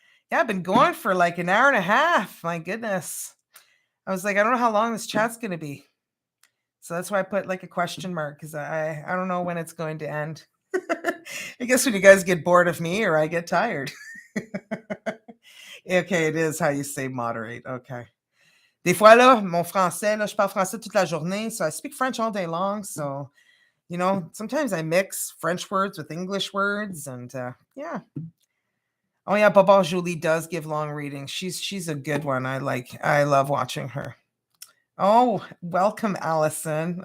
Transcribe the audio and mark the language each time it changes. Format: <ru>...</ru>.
<en>Yeah, I've been going for like an hour and a half. My goodness. I was like, I don't know how long this chat's going to be. So that's why I put like a question mark because I don't know when it's going to end. I guess when you guys get bored of me or I get tired. Okay, it is how you say moderate. Okay.</en> <fr>Des fois, là, mon français, là, je parle français toute la journée.</fr> <en>So I speak French all day long. So, sometimes I mix French words with English words. And yeah. Oh, yeah. Baba Julie does give long readings. She's a good one. I love watching her. Oh, welcome, Allison.</en>